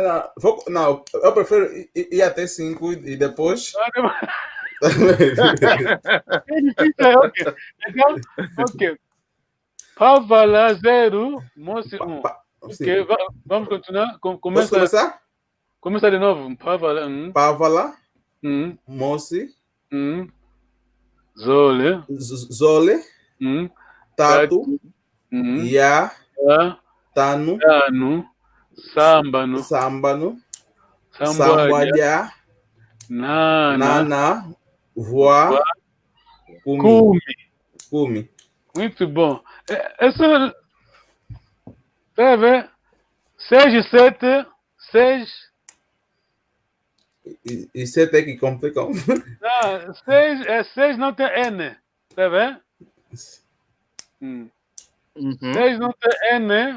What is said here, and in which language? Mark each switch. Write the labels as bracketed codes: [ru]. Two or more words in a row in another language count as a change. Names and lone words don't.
[pt] Não, eu prefiro ir até 5 e depois. É difícil, ok. Então, ok. Pavala 0, Moço 1. Ok, vamos continuar. Posso começar? Começa de novo. Pavala. [kg] Pavala, Mosi, [pt] Zole. [kg] Zole, Tatu, Ya, Tanu, [pt] Sambanu, [kg] Sambuadia, Nana, Voa, Kumi. [pt] Muito bom. Essa. Tá vendo? 6 e 7. 6. E 7 é que complicam. Não, 6 não tem N. Tá vendo? 6 não tem N.